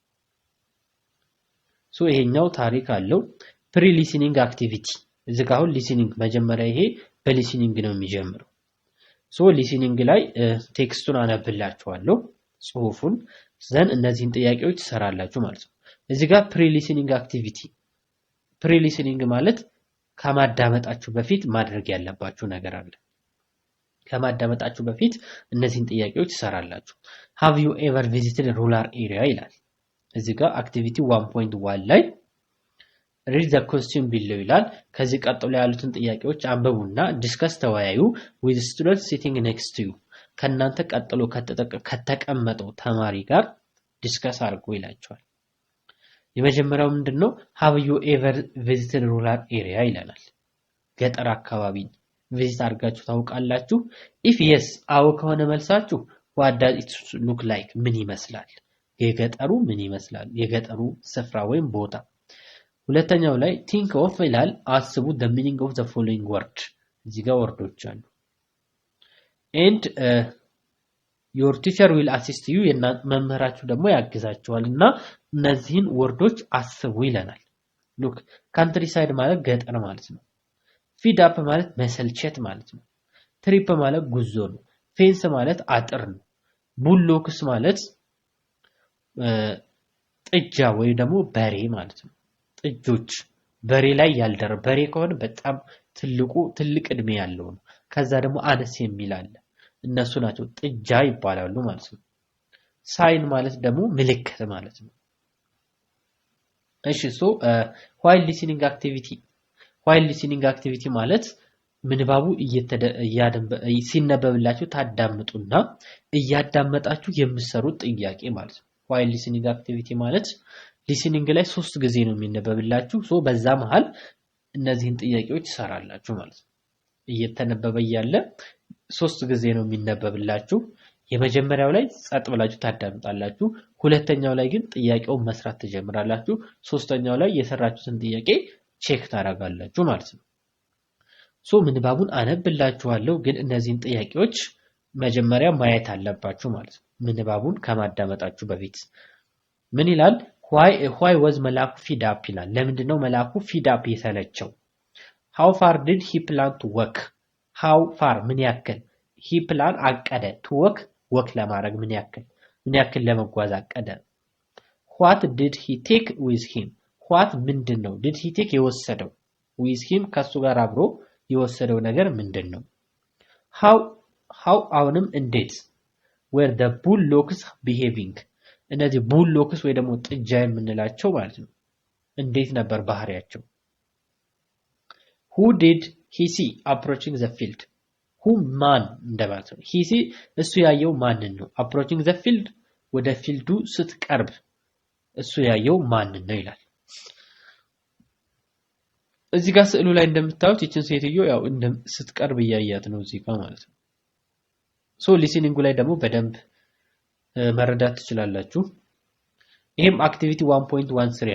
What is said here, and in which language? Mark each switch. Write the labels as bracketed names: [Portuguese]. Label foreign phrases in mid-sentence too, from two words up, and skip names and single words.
[Amharic] ሶ ይሄኛው ታሪክ አለው [English] pre listening activity [Amharic] እዚህ ጋር አሁን ሊስኒንግ መጀመሪያ ይሄ በሊስኒንግ ነው የሚጀምረው ሶ ሊስኒንግ ላይ ቴክስቱን አነብላችኋለሁ ጽሁፉን ዘን እነዚህን ጥያቄዎች ትሰራላችሁ ማለት ነው እዚህ ጋር ፕሪ ሊስኒንግ ማለት ከማዳመጣችሁ በፊት ማድረግ ያለባችሁ ነገር አለ ከማዳመጣችሁ በፊት እነዚህን ጥያቄዎች ትሰራላችሁ [English] have you ever visited a rural area [Amharic] ይላል እዚህ ጋር አክቲቪቲ 1.1 ላይ [English] read the question below [Amharic] ይላል ከዚህ ቀጥሎ ያሉትን ጥያቄዎች አንብቡና ዲስከስ ተወያዩ [English] with students sitting next to you [Amharic] ከናንተ ቀጥሎ ከተቀመጠው ተማሪ ጋር ዲስከስ አድርጉ ይላችኋል የመጀመሪያው ምንድነው [English] have you ever visited rural [Amharic] area ይላል ገጠር አካባቢ ቪዚት አድርጋችሁ ታውቃላችሁ [English] if yes [Amharic] አዎ ከሆነ መልሳችሁ [English] what does it look like [Amharic] ምን ይመስላል የገጠሩ ምን ይመስላል የገጠሩ ስፍራ ወይም ቦታ ሁለተኛው ላይ [English] think of [Amharic] ይላል አስቡ [English] the meaning of the following word [Amharic] እዚህ ጋር ወርዶች አሉ [English] and your teacher will assist you [Amharic] መምህራችሁ ደግሞ ያግዛችኋልና እነዚህን ወርዶች አስቡ ይለናል [English] look countryside [Amharic] ማለት ገጠር ማለት ነው [English] feed up [Amharic] ማለት መሰልቸት ማለት ነው trip ማለት ጉዞ ነው fence ማለት አጥር ነው bullocks ማለት ጥጃ ወይ ደግሞ በሬ ማለት ነው ጥጆች በሬ ላይ ያልደረ በሬ ከሆነ በጣም ትልቅ እድሜ ያለው ነው ከዛ ደግሞ አነስ የሚል አለ እነሱ ናቸው ጥጃ ይባላሉ ማለት ነው ሳይን ማለት ደግሞ ምልክት ማለት ነው እሺ ሶ [English] while listening activity [Amharic] ማለት ምንባቡ ሲነበብላችሁ ታዳምጡና እያዳመጣችሁ የምትሰሩት ጥያቄ ማለት ነው [English] while listening activity [Amharic] ማለት listening ላይ 3 ጊዜ ነው የሚነበብላችሁ ሶ በዛ መሃል እነዚህን ጥያቄዎች ትሰራላችሁ ማለት ነው እየተነበበ ያለ 3 ጊዜ ነው የሚነበብላችሁ የመጀመሪያው ላይ ጸጥ ብላችሁ ታዳምጣላችሁ ሁለተኛው ላይ ግን ጥያቄውን መስራት ትጀምራላችሁ ሶስተኛው ላይ የሰራችሁትን ጥያቄ ቼክ ታደርጋላችሁ ማለት ነው ሶ ምንባቡን አነብላችኋለሁ ግን እነዚህን ጥያቄዎች መጀመሪያ ማየት አለባችሁ ማለት ነው ምንባቡን ከማዳመጣችሁ በፊት ምን ይላል [English] why was [Amharic] መላኩ [English] feed up [Amharic] ይላል ለምንድነው መላኩ feed up የሰለቸው [English] how far did he plan to walk how far [Amharic] ምን ያክል [English] he plan [Amharic] አቀደ [English] to walk [Amharic] ለማድረግ ምን ያክል ለመጓዝ አቀደ [English] what did he take with him what [Amharic] ምንድነው [English] did he take [Amharic] የወሰደው [English] with him [Amharic] ከሱ ጋር አብሮ የወሰደው ነገር ምንድነው how አሁንም እንዴት [English] were the bullocks behaving [Amharic] እነዚህ bullocks ወይ ደግሞ ጥጃ የምንላቸው ማለት ነው እንዴት ነበር ባህሪያቸው [English] who did he see approaching the field who man [Amharic] እንደማለት ነው [English] he see [Amharic] እሱ ያየው ማንን ነው [English] approaching the field [Amharic] ወደ ፊልዱ ስትቀርብ እሱ ያየው ማንን ነው ይላል እዚህ ጋር ስዕሉ ላይ እንደምታዩት ይችን ሴትዮ ያው ስትቀርብ እያያት ነው እዚህ ጋር ማለት ነው። ሶ ሊስኒንጉ ላይ ደግሞ በደንብ መረዳት ትችላላችሁ። ይሄም አክቲቪቲ 1.13